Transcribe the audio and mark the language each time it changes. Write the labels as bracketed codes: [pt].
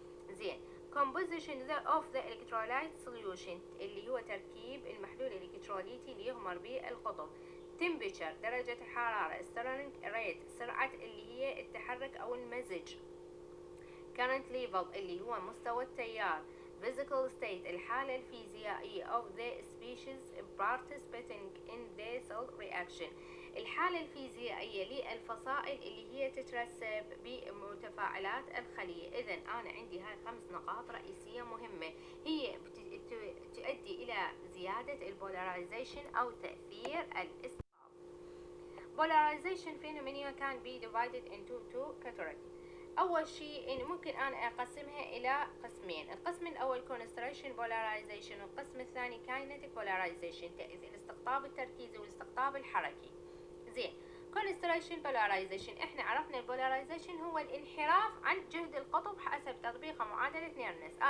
[ar] زين، [en] composition of the electrolyte solution [ar] اللي هو تركيب المحلول الإلكتروليتي اللي يغمر به القطب، temperature درجة الحرارة، [en] stirring rate [ar] سرعة اللي هي التحرك أو المزج، [en] current level [ar] اللي هو مستوى التيار، [en] physical state الحالة الفيزيائية of the species participating in the cell reaction [ar] الحالة الفيزيائية للفصائل اللي هي تترسب بمتفاعلات الخلية. إذا أنا عندي هاي 5 نقاط رئيسية مهمة هي تؤدي إلى زيادة البولاريزيشن أو تأثير الإسقاط. [en] Polarization phenomena can be divided into two categories. [ar] أول شيء إن ممكن أنا أقسمها إلى قسمين، القسم الأول concentration polarization والقسم الثاني kinetic polarization الاستقطاب التركيزي والاستقطاب الحركي. زين، concentration polarization إحنا عرفنا البولاريزيشن هو الانحراف عن جهد القطب حسب تطبيق معادلة نيرنس.